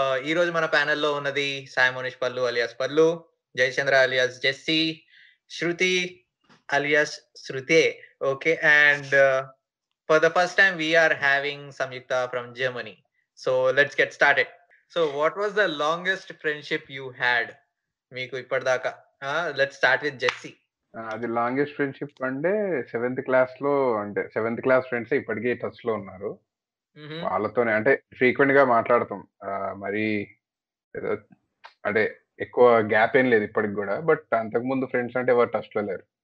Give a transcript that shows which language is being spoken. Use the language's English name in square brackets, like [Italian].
[Telugu] ఈ రోజు మన ప్యానెల్‌లో ఉన్నది సాయి మనీష్ పల్లు అలియాస్ పల్లు, Jayachandra alias Jessie, Shruti alias శృతే. [English] Okay. And for the first time we are having Samyukta from Germany. So let's get started. So what was the longest friendship you had? [Telugu] మీకు ఇప్పటిదాకా. [English] Let's start with Jesse. [Telugu] అది longest friendship అంటే seventh class లో, అంటే seventh class friends ఇప్పటికీ touch లో ఉన్నారు. Mhm. వాళ్ళతోనే అంటే ఫ్రీక్వెంట్ గా మాట్లాడతాం. మరి ఏదో అంటే ఎక్కువ గ్యాప్ ఏం లేదు ఇప్పటికి కూడా. బట్ అంతకు ముందు ఫ్రెండ్స్ అంటే ఎవరు టచ్ లో లేరు.